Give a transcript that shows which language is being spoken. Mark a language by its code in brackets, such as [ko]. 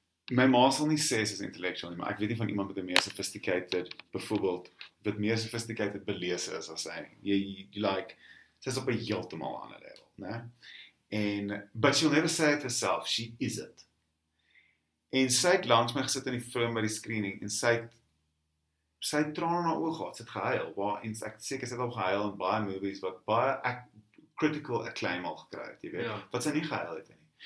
[af] my ma sal nie sê sy is intellectual nie, maar ek weet nie van iemand met 'n meer sophisticated, byvoorbeeld, wat meer sophisticated belese is as sy, jy like, sy is op 'n heeltemal ander level, né? [en] En, but she'll never say it herself, she is it. [af] En sy het langs my gesit in die film by die screening, en sy het trane in haar oë gehad, sy het gehuil, en ek seker sy het al gehuil in baie movies, wat baie critical acclaim al gekry het, jy weet, wat sy nie gehuil het nie.